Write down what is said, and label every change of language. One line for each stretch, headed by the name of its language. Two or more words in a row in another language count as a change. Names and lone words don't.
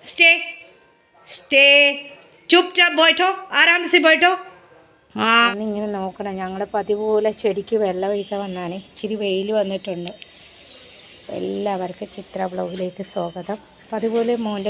Hindi: स्टे स्टे चुपचाप बैठो आराम से बैठो हाँ
Malayalam: ഇങ്ങനെ നോക്കണം ഞങ്ങൾ പതിപോലെ ചെടിക്ക് വെള്ളം ഒഴിക്കാൻ വന്നാണ് ഇച്ചിരി വെയിൽ വന്നിട്ടുണ്ട് എല്ലാവർക്കും ചിത്ര ബ്ലോഗിലേക്ക് സ്വാഗതം പതിപോലെ മോൻ്റെ